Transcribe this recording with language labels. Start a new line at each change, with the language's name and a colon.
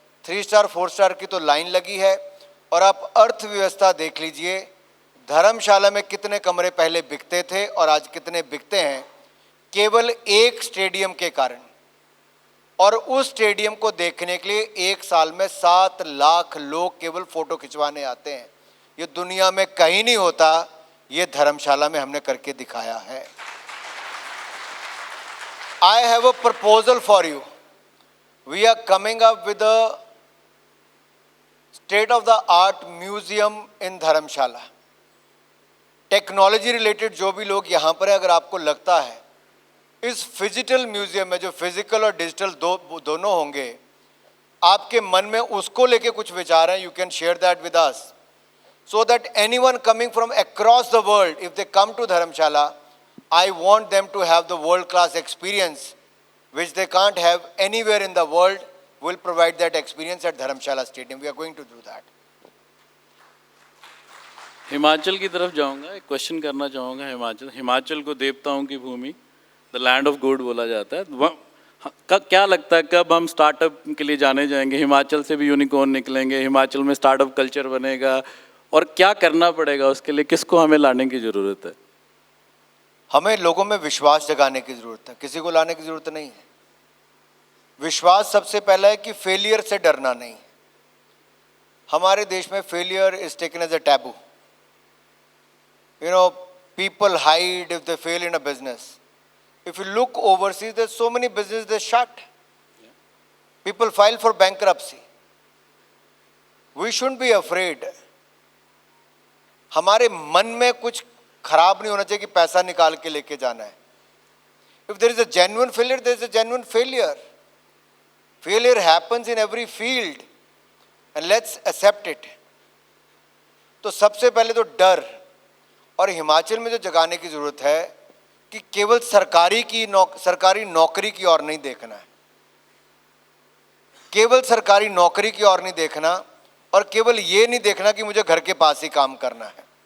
Hindi: 3 star 4 star की तो line लगी है। और आप अर्थव्यवस्था देख लीजिए, धर्मशाला में कितने कमरे पहले बिकते थे और आज कितने बिकते हैं, केवल एक स्टेडियम के कारण। और उस स्टेडियम को देखने के लिए एक साल में 7 लाख लोग केवल फोटो खिंचवाने आते हैं। ये दुनिया में कहीं नहीं होता, ये धर्मशाला में हमने करके दिखाया है।
English: I have a proposal for you. We are coming up with a state-of-the-art museum in Dharamshala.
Hindi: Technology related जो भी लोग यहाँ पर है, अगर आपको लगता है इस फिजिकल म्यूजियम में जो फिजिकल और डिजिटल दोनों होंगे, आपके मन में उसको लेके कुछ विचार हैं,
English: You can share that with us, so that anyone coming from across the world, if they come to Dharamshala, I want them to have the world-class experience which they can't have anywhere in the world. We'll provide that experience at Dharamshala Stadium. We are going to do that.
Hindi: Himachal की तरफ जाऊंगा, एक question करना चाहूँगा। हिमाचल को देवताओं की भूमि,
English: the land of God
Hindi: बोला जाता है। क्या लगता है कब हम स्टार्टअप के लिए जाने जाएंगे? हिमाचल से भी यूनिकॉर्न निकलेंगे, हिमाचल में स्टार्टअप कल्चर बनेगा, और क्या करना पड़ेगा उसके लिए? किसको हमें लाने की ज़रूरत है? हमें लोगों में विश्वास जगाने की ज़रूरत है, किसी को लाने की ज़रूरत नहीं है। विश्वास सबसे पहला है कि फेलियर से डरना नहीं। हमारे देश में
English: Failure is taken as a taboo. You know, people hide if they fail in a business. If you look overseas, there's so many businesses they shut. People file for bankruptcy. We shouldn't be afraid.
Hindi: हमारे मन में कुछ खराब नहीं होना चाहिए कि पैसा निकाल के लेके जाना है।
English: If there is a genuine failure, there is a genuine failure. Failure happens in every field, and let's accept it.
Hindi: तो सबसे पहले तो डर, और हिमाचल में जो जगाने की ज़रूरत है कि केवल सरकारी नौकरी की ओर नहीं देखना है, केवल सरकारी नौकरी की ओर नहीं देखना, और केवल ये नहीं देखना कि मुझे घर के पास ही काम करना है।